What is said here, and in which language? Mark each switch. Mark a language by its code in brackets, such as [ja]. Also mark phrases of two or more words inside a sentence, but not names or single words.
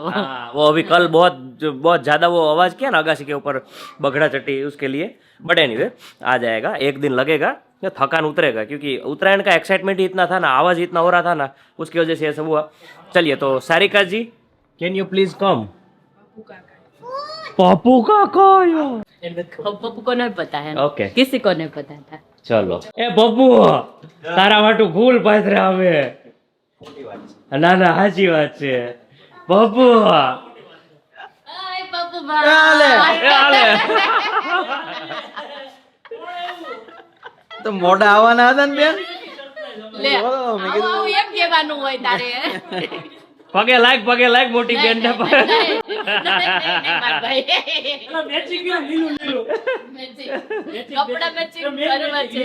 [hi] हाँ, वो अभी कल बहुत ज्यादा वो आवाज किया ना अगासी के ऊपर बगड़ा चटी, उसके लिए, [en] but anyway [hi] आ जाएगा, एक दिन लगेगा, तो थकान उतरेगा, क्योंकि उत्तरायण का एक्साइटमेंट ही इतना था ना, आवाज इतना हो रहा था ना, उसकी वजह से ये सब हुआ। चलिए तो सारिका जी [en] can you please come? [hi] पप्पू काका पप्पू को नहीं पता है, ओके किसी को नहीं पता था। [gu] ચાલો એ પપ્પુ તારા વાટુ ફૂલ પાથરા અમે ના ના સાચી વાત છે પપ્પુ [hi] हाय पप्पू भाई [gu] તો મોઢા આવવાના હતા ને બેન? ले આવું એમ કહેવાનું હોય તારે પગે લાગ મોટી બેન ને કપડા મેચિંગ કરવા છે